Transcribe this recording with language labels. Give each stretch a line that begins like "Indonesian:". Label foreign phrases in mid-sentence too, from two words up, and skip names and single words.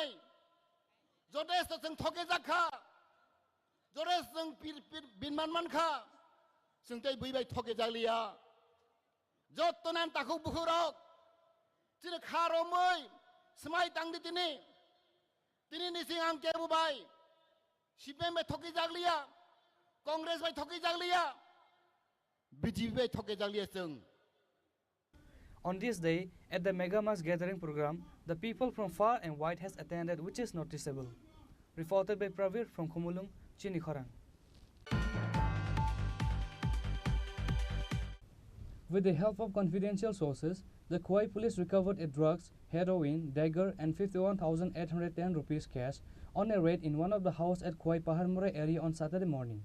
Bodo: जदेस जों थगे जाखा जदेस जों बिनमान मानखा जों तै बैबाय थगे जागलिया जतनान ताखौ बुखुरक चिनी खा रमै समाय दांदि तिनी निसिं आं केबुबाय सीपीएम बाय थगे जागलिया कांग्रेस बाय थगे जागलिया बीजेपी बाय थगे जागलिया जों
English: On this day, at the Mega Mass Gathering program, the people from far and wide has attended, which is noticeable. Reported by Pravir from Khumulung, Chini Khorang. With the help of confidential sources, the Kauai police recovered a drugs, heroin, dagger and 51,810 rupees cash on a raid in one of the houses at Kauai Paharmura area on Saturday morning.